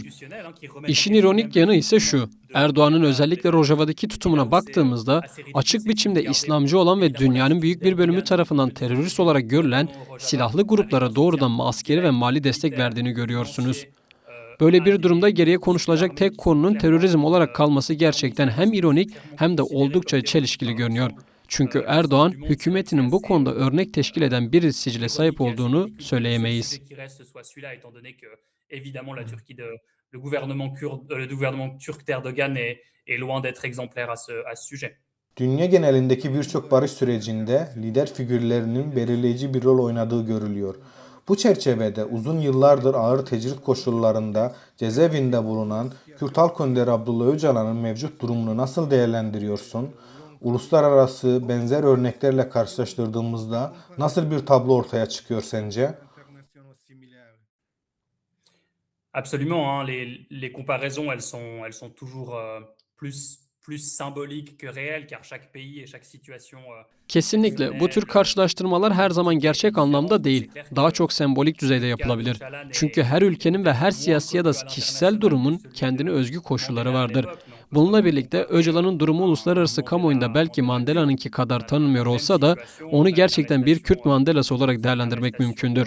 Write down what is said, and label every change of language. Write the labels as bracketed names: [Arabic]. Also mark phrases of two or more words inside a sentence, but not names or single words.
[Turkish] İşin ironik yanı ise şu, Erdoğan'ın özellikle Rojava'daki tutumuna baktığımızda açık biçimde İslamcı olan ve dünyanın büyük bir bölümü tarafından terörist olarak görülen silahlı gruplara doğrudan askeri ve mali destek verdiğini görüyorsunuz. Böyle bir durumda geriye konuşulacak tek konunun terörizm olarak kalması gerçekten hem ironik hem de oldukça çelişkili görünüyor. Çünkü Erdoğan, hükümetinin bu konuda örnek teşkil eden bir sicile sahip olduğunu söyleyemeyiz. [French] Le gouvernement turc d'Erdogan est loin d'être exemplaire à ce sujet. [Turkish] Dünya genelindeki birçok barış sürecinde lider figürlerinin belirleyici bir rol oynadığı görülüyor. Bu çerçevede uzun yıllardır ağır tecrit koşullarında cezaevinde bulunan Kürt Halk Önderi Abdullah Öcalan'ın mevcut durumunu nasıl değerlendiriyorsun? Uluslararası benzer örneklerle karşılaştırdığımızda nasıl bir tablo ortaya çıkıyor sence? [French] Absolument, hein, les comparaisons, elles sont toujours plus symboliques que réelles, car chaque pays et chaque situation. [Turkish] Kesinlikle bu tür karşılaştırmalar her zaman gerçek anlamda değil, daha çok sembolik düzeyde yapılabilir. Çünkü her ülkenin ve her siyasi ya da kişisel durumun kendine özgü koşulları vardır. Bununla birlikte Öcalan'ın durumu uluslararası kamuoyunda belki Mandela'nınki kadar tanınmıyor olsa da onu gerçekten bir Kürt Mandela'sı olarak değerlendirmek mümkündür.